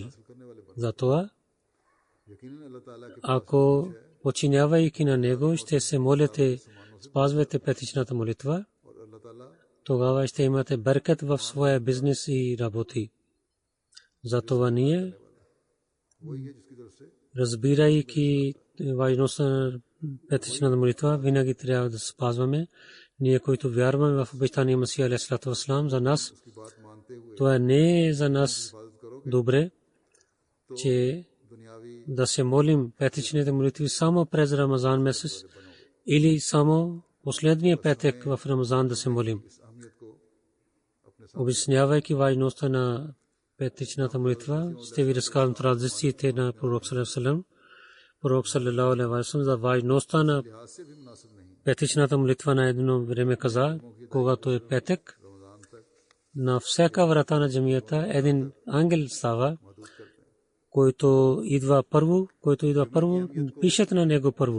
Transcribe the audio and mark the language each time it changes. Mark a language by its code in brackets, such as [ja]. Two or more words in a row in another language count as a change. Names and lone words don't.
[bg] Затова, ако починявайки на Него, ще се молите, спазвате петичната молитва, тогава ще имате беркет в своя бизнес и работи. Затова ние, разбирайки важността на петичната молитва, винаги трябва да спазваме. Ние, които вярваме в обещания Масия [ar] عليه الصلاة والسلام, [bg] за нас, това не е за нас добре, че да се молим петичните молитви само през Рамазан месец или само последния петък в Рамазан да се молим. Обяснявайки важността на петичната молитва, ще ви разказвам традициите на Пророк [ar] صلى الله عليه وسلم. [bg] Пророк [ar] صلى الله عليه وسلم [bg] за важността на петичната молитва на едно време каза, когато е петък, на всяка врата на джамията един ангел става който идва първо, пишат на него първо.